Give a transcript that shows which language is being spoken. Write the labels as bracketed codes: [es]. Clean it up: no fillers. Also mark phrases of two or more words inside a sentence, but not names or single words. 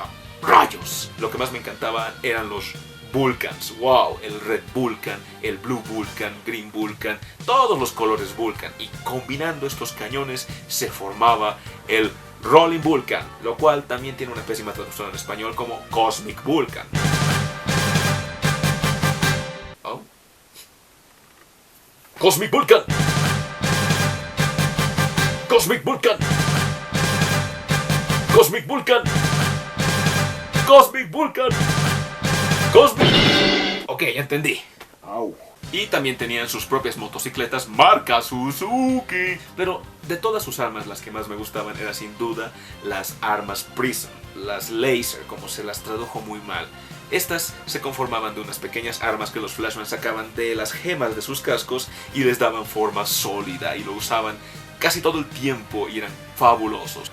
[es] ¡Rayos! Lo que más me encantaba eran los Vulcans. ¡Wow! El Red Vulcan, el Blue Vulcan, Green Vulcan, todos los colores Vulcan. Y combinando estos cañones se formaba el Rolling Vulcan, lo cual también tiene una pésima traducción en español como Cosmic Vulcan. Oh. Cosmic Vulcan. Cosmic Vulcan. Cosmic Vulcan. Cosmic Vulcan. Cosmic. Ok, ya entendí. Au. Y también tenían sus propias motocicletas marca Suzuki. Pero de todas sus armas, las que más me gustaban eran sin duda las armas Prism, las Laser, como se las tradujo muy mal. Estas se conformaban de unas pequeñas armas que los Flashman sacaban de las gemas de sus cascos y les daban forma sólida, y lo usaban casi todo el tiempo y eran fabulosos.